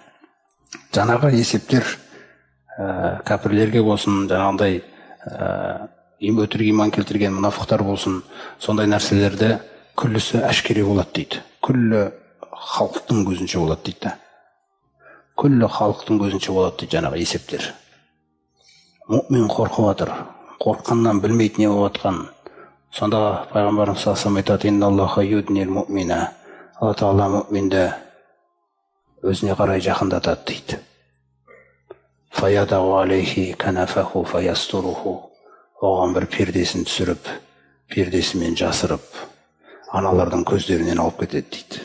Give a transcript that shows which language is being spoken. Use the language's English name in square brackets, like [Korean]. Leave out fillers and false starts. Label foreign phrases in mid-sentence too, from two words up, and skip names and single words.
[Kazakh] Жаңағы есептер кәпірлерге болсын, жаңағындай өтірік иман келтірген мұнафықтар болсын, сондай нәрселерді күллісі әшкере болады дейді. Күллі халықтың көзінше болады дейді. Күллі халықтың көзінше болады дейді жаңағы есептер. Мұъмин қорқып отыр, қорққаннан білмейді не болып жатқанын. Сонда пайғамбарымыз [Arabic] صلى الله عليه وسلم айтады: إن الله يدني المؤمن. [Kazakh] Алла Тағала мұъминді өзіне қарай жақындатады дейді. [Arabic] فيضع عليه كنفه فيستره. [Kazakh] Оған бір пердесін түсіріп, пердесімен жасырып, аналардың көздерінен алып кетеді дейді.